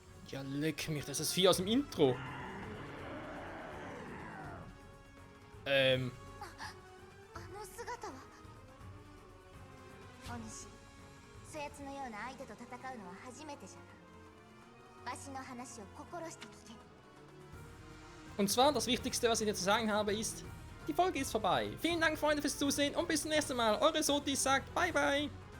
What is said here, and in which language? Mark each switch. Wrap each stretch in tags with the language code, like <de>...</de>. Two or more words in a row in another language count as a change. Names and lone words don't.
<de>Ja, leck mich, das ist das Vieh aus dem Intro.</de> <ja>あの姿はお主そやつのような相手と戦うのは初めてじゃな。わしの話を心して聞け。</ja> <de>Und zwar, das Wichtigste, was ich dir zu sagen habe, ist, die Folge ist vorbei. Vielen Dank, Freunde, fürs Zusehen und bis zum nächsten Mal. Eure Sotis sagt</de> <en>bye bye.</en>